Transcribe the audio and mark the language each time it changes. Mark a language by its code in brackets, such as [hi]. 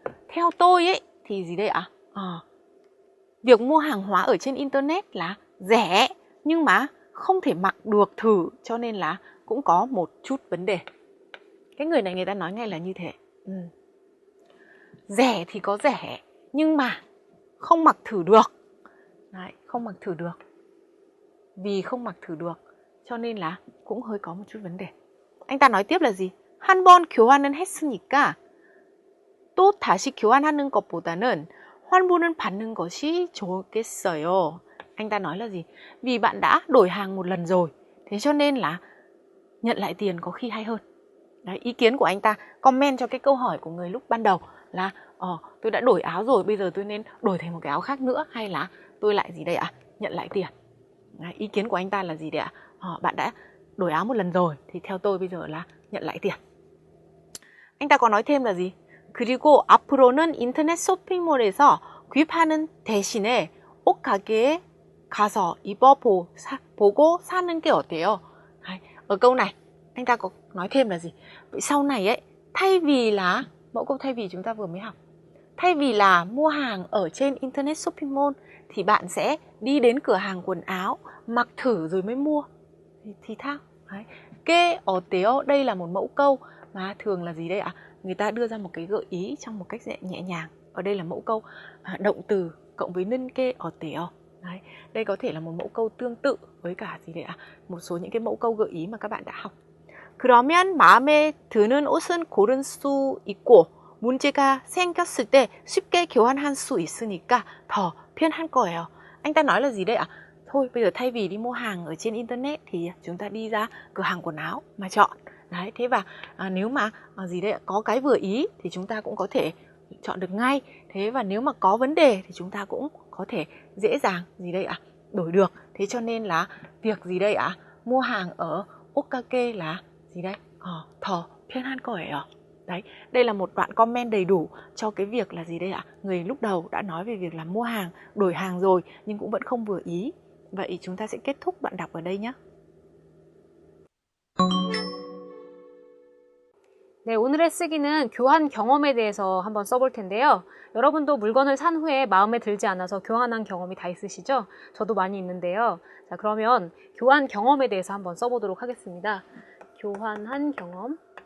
[vi] Theo tôi ấy thì gì đây ạ? Việc mua hàng hóa ở trên internet là rẻ nhưng mà không thể mặc được thử, cho nên là cũng có một chút vấn đề. Cái người này người ta nói ngay là như thế. Rẻ thì có rẻ nhưng mà không mặc thử được. Đấy, không mặc thử được. Vì không mặc thử được cho nên là cũng hơi có một chút vấn đề. Anh ta nói tiếp là gì? [ko] 한 번 교환은 했으니까 또 다시 교환하는 것보다는 환불은 받는 것이 좋겠어요. [vi] Anh ta nói là gì? Vì bạn đã đổi hàng một lần rồi, thế cho nên là nhận lại tiền có khi hay hơn. Đấy, ý kiến của anh ta comment cho cái câu hỏi của người lúc ban đầu là tôi đã đổi áo rồi, bây giờ tôi nên đổi thành một cái áo khác nữa hay là tôi lại gì đây ạ? Nhận lại tiền. Đấy, ý kiến của anh ta là gì đấy ạ? Bạn đã đổi áo một lần rồi thì theo tôi bây giờ là nhận lại tiền. anh ta có nói thêm là gì? [ko] 그리고 앞으로는 인터넷 쇼핑몰에서 구입하는 대신에 옷 가게에 가서 입어보고 사는 게 어때요? [vi] Ở câu này anh ta có nói thêm là gì? Vậy sau này ấy, thay vì là mẫu câu thay vì chúng ta vừa mới học, thay vì là mua hàng ở trên internet shopping mall thì bạn sẽ đi đến cửa hàng quần áo mặc thử rồi mới mua thì thao. Cái 어때요? Đây là một mẫu câu mà thường là gì đây ạ? Người ta đưa ra một cái gợi ý trong một cách nhẹ nhàng. Ở đây là mẫu câu động từ cộng với 는 게 어때요? Đấy, đây có thể là một mẫu câu tương tự với cả gì đấy ạ? Một số những cái mẫu câu gợi ý mà các bạn đã học. [ko] 그러면 마음에 드는 옷은 고를 수 있고 문제가 생겼을 때 쉽게 교환할 수 있으니까 더 편할 거예요. [vi] Anh ta nói là gì đấy ạ? Thôi bây giờ thay vì đi mua hàng ở trên internet thì chúng ta đi ra cửa hàng quần áo mà chọn. Đấy, thế và nếu mà gì đấy có cái vừa ý thì chúng ta cũng có thể chọn được ngay. Thế và nếu mà có vấn đề thì chúng ta cũng có thể dễ dàng gì đây ạ? Đổi được. Thế cho nên là việc gì đây ạ? Mua hàng ở 옷가게 là gì đây? [ko] 더 편할 거예요. [vi] Đấy, đây là một đoạn comment đầy đủ cho cái việc là gì đây ạ? Người lúc đầu đã nói về việc là mua hàng, đổi hàng rồi nhưng cũng vẫn không vừa ý. Vậy chúng ta sẽ kết thúc đoạn đọc ở đây nhé. [ko] 네, 오늘의 쓰기는 교환 경험에 대해서 한번 써볼 텐데요. 여러분도 물건을 산 후에 마음에 들지 않아서 교환한 경험이 다 있으시죠? 저도 많이 있는데요. 자, 그러면 교환 경험에 대해서 한번 써보도록 하겠습니다. 교환한 경험.